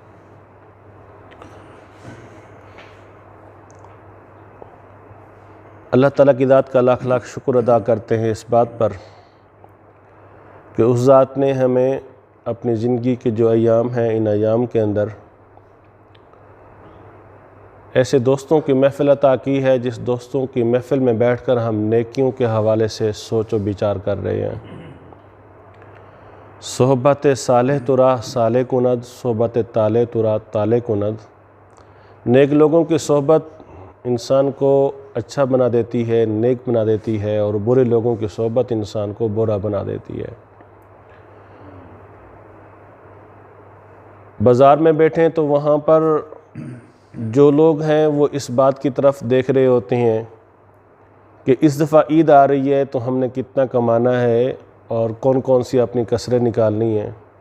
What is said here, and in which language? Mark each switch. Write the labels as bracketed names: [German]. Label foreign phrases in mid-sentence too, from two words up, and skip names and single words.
[Urdu] اللہ تعالیٰ کی ذات کا لاکھ لاکھ شکر ادا کرتے ہیں اس بات پر کہ اس ذات نے ہمیں اپنی زندگی کے جو ایام ہیں، ان ایام کے اندر ایسے دوستوں کی محفل عطا کی ہے جس دوستوں کی محفل میں بیٹھ کر ہم نیکیوں کے حوالے سے سوچ و بچار کر رہے ہیں۔ [Persian] صحبت صالح ترا صالح کند، صحبت طالح ترا طالح کند۔ [Urdu] نیک لوگوں کی صحبت انسان کو اچھا بنا دیتی ہے، نیک بنا دیتی ہے، اور برے لوگوں کی صحبت انسان کو برا بنا دیتی ہے۔ بازار میں بیٹھیں تو وہاں پر جو لوگ ہیں وہ اس بات کی طرف دیکھ رہے ہوتے ہیں کہ اس دفعہ عید آ رہی ہے تو ہم نے کتنا کمانا ہے اور کون کون سی اپنی کسریں نکالنی ہیں۔